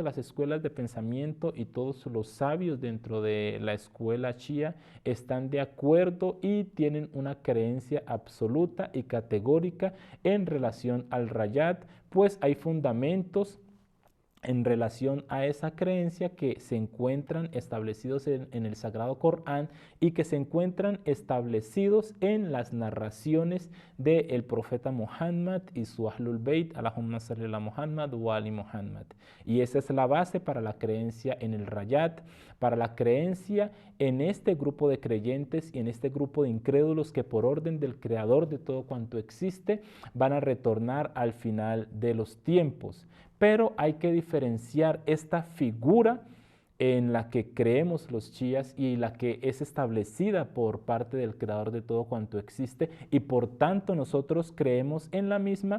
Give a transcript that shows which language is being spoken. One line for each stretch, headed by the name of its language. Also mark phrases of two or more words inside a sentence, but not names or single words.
Spanish: las escuelas de pensamiento y todos los sabios dentro de la escuela Shia están de acuerdo y tienen una creencia absoluta y categórica en relación al rayat, pues hay fundamentos en relación a esa creencia que se encuentran establecidos en el Sagrado Corán y que se encuentran establecidos en las narraciones del profeta Muhammad y su Ahlul Bayt,
Arabic: اللهم صل على محمد و آل محمد.
Spanish: Y esa es la base para la creencia en el rayat, para la creencia en este grupo de creyentes y en este grupo de incrédulos que por orden del Creador de todo cuanto existe van a retornar al final de los tiempos. Pero hay que diferenciar esta figura en la que creemos los chías y la que es establecida por parte del Creador de todo cuanto existe y por tanto nosotros creemos en la misma.